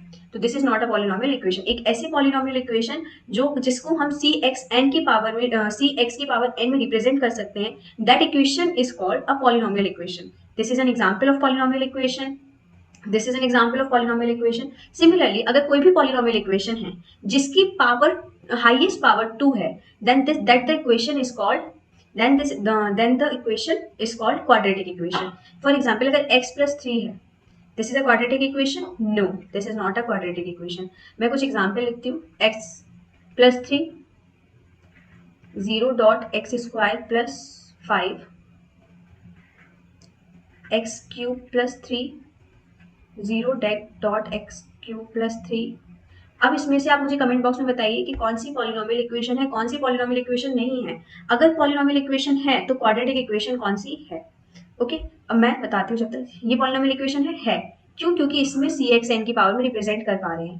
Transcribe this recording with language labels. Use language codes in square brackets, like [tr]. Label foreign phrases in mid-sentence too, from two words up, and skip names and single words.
[hi] तो [en] this is not a polynomial equation. [hi] एक ऐसी [en] polynomial equation [hi] जो जिसको हम सी एक्स एन की पावर में सी एक्स की पावर एन में रिप्रेजेंट कर सकते हैं, [en] that equation is called a polynomial equation. this is an example of polynomial equation. this is an example of polynomial equation. [hi] सिमिलरली अगर कोई भी [en] polynomial equation [hi] है जिसकी पावर [en] highest power [hi] 2 है, [en] then this that the equation is called, then the equation is called quadratic equation. For example, [hi] अगर [en] x plus 3 [hi] है, [en] this is a quadratic equation? No, this is not a quadratic equation. [hi] मैं कुछ एग्जाम्पल लिखती हूँ। [en] x plus 3, 0 dot x square plus 5, x cube plus 3, 0 dot x cube plus 3। [hi] अब इसमें से आप मुझे [en] comment box [hi] में बताइए कि कौन सी [en] polynomial equation [hi] है, कौन सी [en] polynomial equation [hi] नहीं है। अगर [en] polynomial equation [hi] है तो [en] quadratic equation [hi] कौन सी है। ओके, अब मैं बताती हूँ। जब तक ये [en] polynomial equation [hi] है क्यों? क्योंकि इसमें सी एक्स एन की पावर में रिप्रेजेंट कर पा रहे हैं।